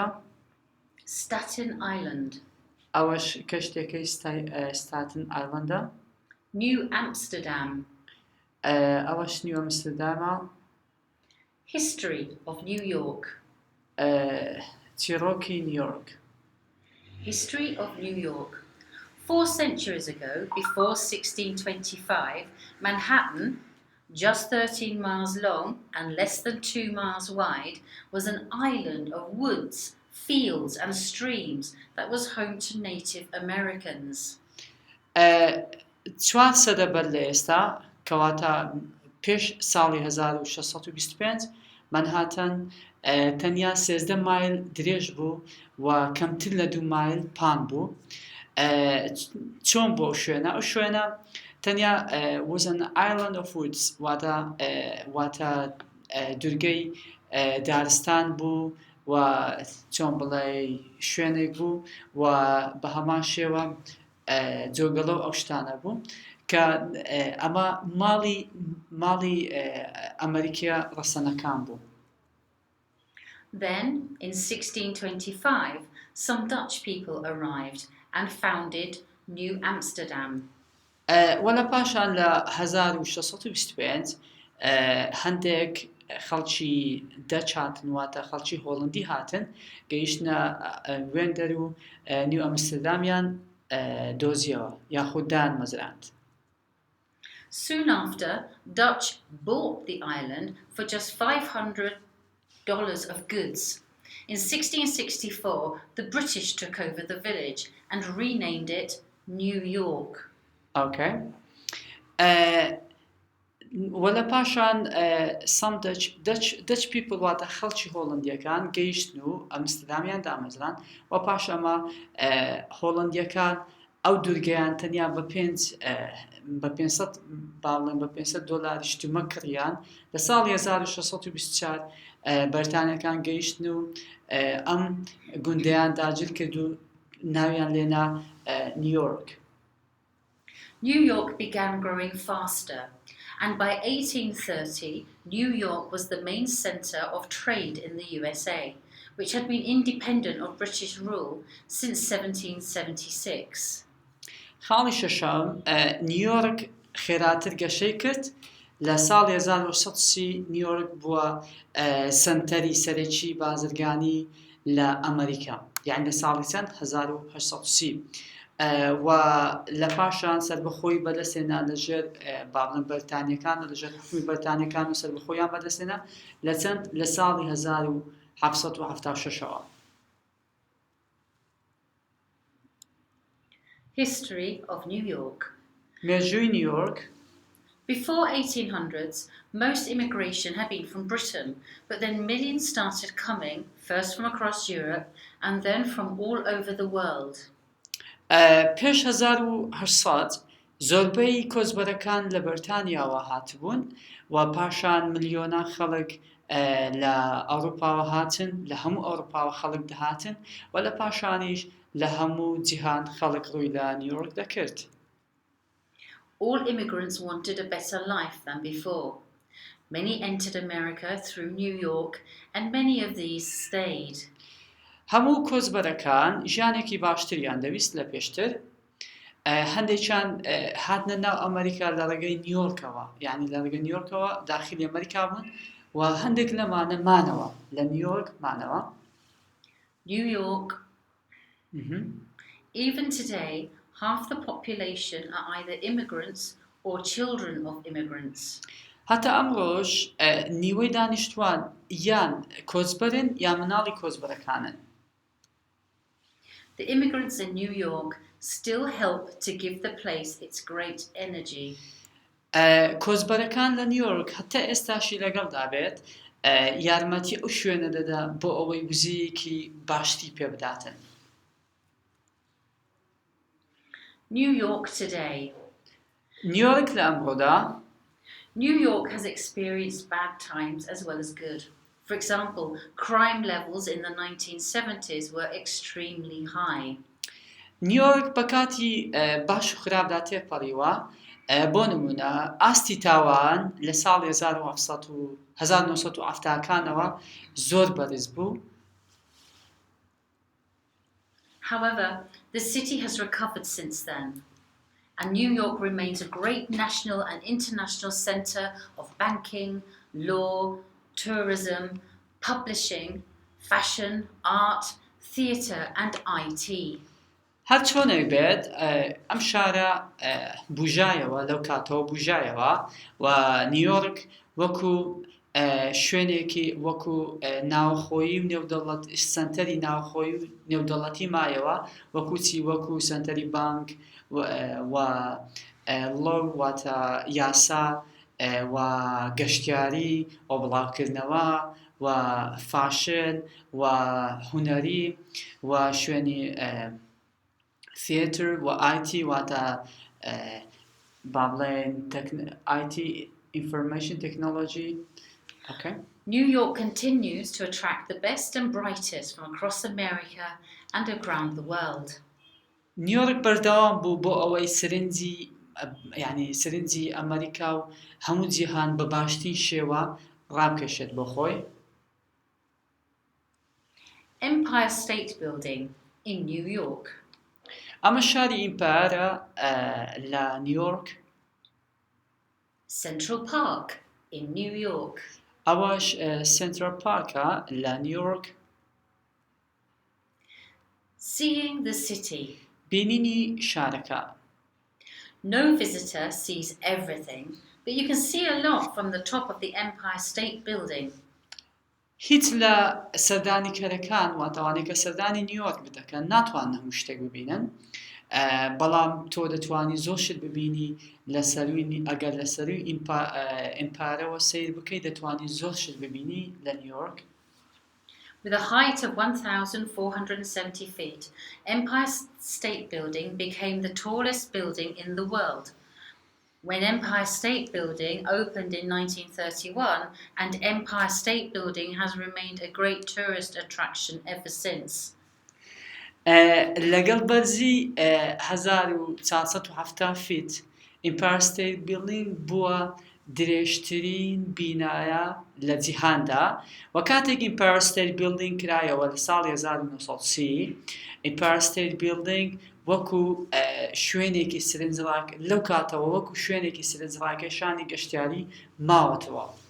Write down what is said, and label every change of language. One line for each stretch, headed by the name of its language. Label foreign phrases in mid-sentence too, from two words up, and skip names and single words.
English: Staten Island.
Central Kurdish: ئەوەش کەشتێکەی ستاتن ئایلندە.
English: New Amsterdam.
Central Kurdish: ئەوەش نیو ئەمستردامە.
English: History of New York.
Central Kurdish: چیرۆکی نیویۆرک.
English: History of New York. 4 centuries ago, before 1625, Manhattan, just 13 miles long and less than 2 miles wide, was an island of woods, fields and streams that was home to Native Americans.
Central Kurdish: 4 سەدە بەر لە ئێستا کەواتە پێش ساڵی 1625 منهاتن تەنیا 13 مایل درێژ بوو و کەمتر لە 2 مایل پان بوو. چۆن بۆ شوێنە؟ ئەو شوێنە تەنیا
English: was an island of woods
Central Kurdish: واتە دورگەی دارستان بوو و چۆن بڵێ شوێنێک بوو و بە هەمان شێوە جۆگەڵە ئەو شتانە بوو کە ئەمە ماڵی ئەمریکا ڕەسەنەکان بوو.
English: Then, in 1625, some Dutch people arrived and founded New Amsterdam.
Central Kurdish: وەلە پاشان لە 1625 هەندێک خەڵکی دەچ هاتن واتە خەڵکی هۆڵندی هاتن گەیشتنە وێندەر و نیو ئەمستردامیان دۆزیەوە یاخود دان مەزراند.
English: Soon after, Dutch bought the island for just $500 of goods. In 1664, the British took over the village and renamed it New York. Okay.
Central Kurdish: وەلە پاشان
English: some Dutch people
Central Kurdish: واتە خەڵکی هۆڵندیەکان گەیشتن و ئەمستردامیان دامەزران و پاش ئەمە هۆڵندیەکان ئەو دوورگەیان تەنیا بە 500 باڵێن بە $500 شتومە کڕیان لە ساڵی 1624 بەرتانیەکان گەیشتن و ئەم گوندەیان داگیر کرد و ناویان لێنا نیوۆرک.
English: New York began growing faster, and by 1830, New York was the main center of trade in the USA, which had been independent of British rule since 1776.
Central Kurdish: خاڵی شەشەم نیوۆرک خێراتر گەشەی کرد لە ساڵی 1930 نیوۆرک بووە سنتەری سەرەکی بازرگانی لە ئەمریکا یعنی لە ساڵی چەند 1830 و لە پاشان سەربەخۆی بەدەستێنا لەژێر باڵێن بەرتانیەکان لەژێر حکومی بەرتانیەکان و سەربەخۆیان بەدەستێنا لە ساڵی 1776ەوە.
English: History of New York.
Central Kurdish: مێژووی نیوۆرک.
English: Before 1800s, most immigration had been from Britain, but then millions started coming, first from across Europe and then from all over the world.
Central Kurdish: پێش 1800 زۆربەی کۆچبەرەکان لە بەرتانیاوە هاتبوون و پاشان ملیۆنە خەڵک لە ئەوروپاوە هاتن لە هەموو ئەوروپاوە خەڵک دەهاتن و لە پاشانیش لە هەموو جیهان خەڵک ڕووی لە نیوۆرک دەکرد.
English: All immigrants wanted a better life than before. Many entered America through New York, and many of these stayed.
Central Kurdish: هەموو کۆچبەرەکان ژیانێکی باشتریان دەویست لە پێشتر هەندێکیان هاتنە ناو ئەمریکا لە ڕێگەی نیوۆرکەوە یعنی لە ڕێگەی نیوۆرکەوە داخلی ئەمریکا بوون و هەندێک لەمانە مانەوە لە نیوۆرک مانەوە.
English: New York. Even today, half the population are either immigrants or children of immigrants.
Central Kurdish: هەتا ئەمڕۆژ نیوەی دانیشتوان یان کۆچبەرن یان مناڵی کۆچبەرەکانن.
English: The immigrants in New York still help to give the place its great energy.
Central Kurdish: کۆچبەرەکان لە نیوۆرک هەتا ئێستاشی لەگەڵدا بێت یارمەتی ئەو شوێنە دەدا بۆ ئەوەی وزەیەکی باشتی پێ بداتن.
English: New York today.
Central Kurdish: نیوۆرک لە ئەمڕۆدا
English: New York has experienced bad times as well as good. For example, crime levels in the 1970s were extremely high.
Central Kurdish: نیوۆرک بە کاتی باش و خراپدا تێپەڕیوە بۆ نمونە ئاستی تاوان لە ساڵی 1970کانەوە زۆر بەرز بوو.
English: However, the city has recovered since then, and New York remains a great national and international center of banking, law, tourism, publishing, fashion, art, theatre and IT.
Central Kurdish: هەر چۆنێک بێت ئەم شارە بوژایەوە لەو کاتەوە بوژایەوە و نیوۆرک وەکو شوێنێکی وەکو ناوخۆیی و نێودەوڵەت سنتەری ناوخۆیی و نێودەوڵەتی مایەوە وەکو چی وەکو سنتەری بانک و لۆ واتە یاسا و گەشتیاری و بڵاوکردنەوە و فاشن و هونەری و شوێنی theatre و IT واتە بابلين
English: IT information technology. Okay. New York continues to attract the best and brightest from across America and around the world.
Central Kurdish: نیوۆرک بەردەوام بوو بۆ ئەوەی سرنجی ئەمریکا و هەموو جیهان بە باشترین شێوە ڕابکەشێت بۆ خۆی.
English: Empire State Building in New York.
Central Kurdish: ئەمە شاری ئیمپایرە لە نیوۆرک.
English: Central Park in New York.
Central Kurdish: ئەوەش سنترال پارکە لە نیوۆرک.
English: Seeing the city.
Central Kurdish: بینینی شارەکە.
English: No visitor sees everything, but you can see a lot from the top of the Empire State Building.
Central Kurdish: هیچ لە سەردانی کەرەکان واتەوانێت کە سەردانی نیویۆرک بدەکەن ناتوان هەموو شتێک ببینن، بەڵام تۆ دەتوانی زۆر شت ببینی لە سەروی ئەگەر لە سەروی ئیمپارەوە سیر بکەی دەتوانی زۆر شت ببینی لە نیویۆرک.
English: With a height of 1,470 feet, Empire State Building became the tallest building in the world. When Empire State Building opened in 1931, and Empire State Building has remained a great tourist attraction ever since.
Central Kurdish: لەگەڵ بەرزی 1470 فیت Empire State Building بووە درێژترین بینایە لە جیهاندا، و کاتێک Empire State Building کرایەوە لە ساڵی 1930 Empire State Building وەکو شوێنێکی سرنجڕاک لەو کاتەوە وەکو شوێنێکی سرنجڕاکێشانی گەشتیاری ماوەتەوە.